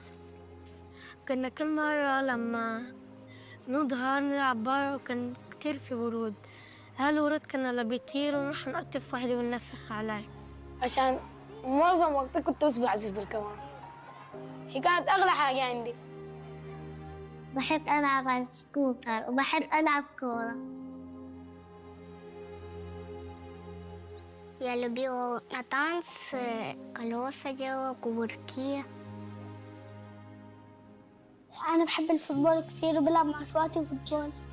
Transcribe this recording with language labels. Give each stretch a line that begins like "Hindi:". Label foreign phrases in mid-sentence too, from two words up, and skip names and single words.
Arabic: كنا كل مرة لما نظهر نلعب برا وكان كتير في ورود. هالورود كنا اللي بيطيروا ونروح نقطف واحدة وننفخ عليه. عشان معظم وقتي كنت بس بعزف بالكمان. هي كانت أغلى حاجة عندي. بحب ألعب على السكوتر وبحب ألعب كورة.
Russian: Я любила на танцы, колеса делала, кувырки.
Arabic: أنا بحب الفوتبول كثير وبلعب مع رفقاتي فوتبول.